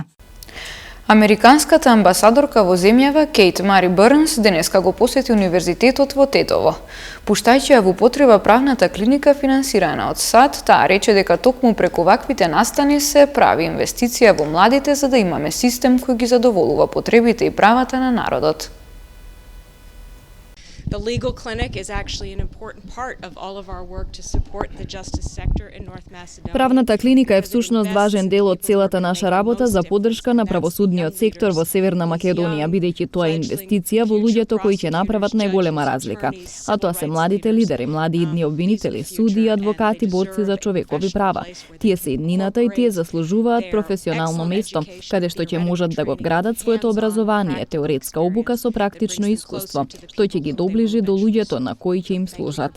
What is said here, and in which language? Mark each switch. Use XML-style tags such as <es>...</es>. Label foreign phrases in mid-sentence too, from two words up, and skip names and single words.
<mk>Американската амбасадорка во земјава Кейт Мари Бърнс денеска го посети универзитетот во Тетово. Пуштајќи ја во употреба правната клиника финансирана од САД, таа рече дека токму преку ваквите настани се прави инвестиција во младите за да имаме систем кој ги задоволува потребите и правата на народот.</mk> <en>The legal clinic is actually an important part of all of our work to support the justice sector in North Macedonia.</en> <mk>Правната клиника е всушност важен дел од целата наша работа за поддршка на правосудниот сектор во Северна Македонија, бидејќи тоа е инвестиција во луѓето кои ќе направат најголема разлика. А тоа се младите лидери, млади идни обвинители, суди, адвокати, борци за човекови права. Тие се иднината и тие заслужуваат професионално место, каде што ќе можат да го вградат своето образование, теоретска обука со практично искуство, што ќе ги доближи до луѓето на кои ќе им служат.</mk>